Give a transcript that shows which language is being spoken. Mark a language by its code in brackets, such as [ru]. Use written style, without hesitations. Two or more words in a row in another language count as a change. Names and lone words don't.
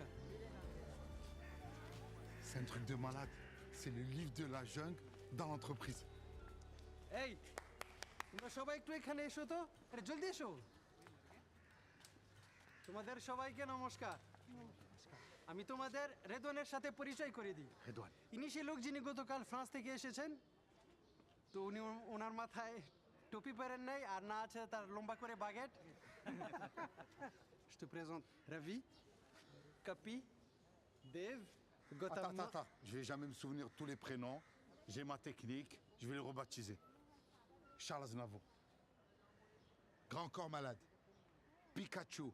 [fr] C'est un truc de malade. C'est le livre de la jungle dans l'entreprise. [bn] এই তোমরা সবাই একটু এখানে এসো তো আরে জলদি এসো তোমাদের সবাইকে নমস্কার আমি তোমাদের রেদওয়ানের সাথে পরিচয় করে দিই রেদওয়ান ইনি সেই লোক যিনি গতকাল ফ্রান্স থেকে এসেছেন তো উনি ওনার মাথায় টুপি পরেন নাই আর না আছে তার লম্বা করে বাগেট [fr] Je te présente Ravi, Capi, Dev, Gautam. Attends. Je vais jamais me souvenir de tous les prénoms. J'ai ma technique. Je vais le rebaptiser. Charles Aznavour. Grand corps malade. Pikachu.